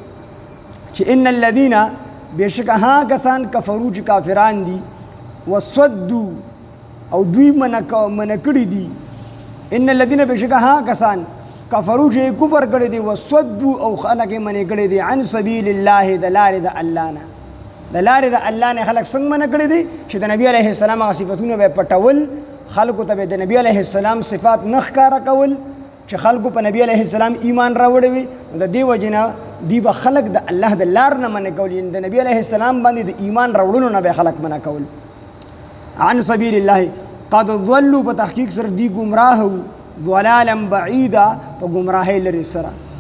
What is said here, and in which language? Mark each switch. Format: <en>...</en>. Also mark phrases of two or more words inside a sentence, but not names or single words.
<ps>چې</ps> <ar>ان الذین</ar> <ps>بېشکه هغه کسان کفرو چې کافران دي وصدو او دوی منع کړي دي</ps> <ar>ان الذين</ar> <ps>بشکها کسان کفرو چې کفر کړي دي وصدوا او خلق منع کړي دي</ps> <ar>عن سبيل الله</ar> <ps>د لارې د الله نه د لارې د الله نه خلق څنګه منع کړي دي چې د نبی عليه السلام هغه صفاتونه به پټول خلقو ته د نبی عليه السلام صفات نه ښکاره کول چې خلقو په نبی عليه السلام ایمان راوړي وي د دې وجنه دی به خلق د الله د لار نه منع کول د نبی عليه السلام باندې د ایمان راوړلو نه به خلق منع کول</ps> <ar>عن سبيل الله قد ضلوا</ar> <ps>په تحقیق سره دی گمراه</ps> <ar>ضلالا بعیدا</ar> <ps>په گمراهی لري سره</ps>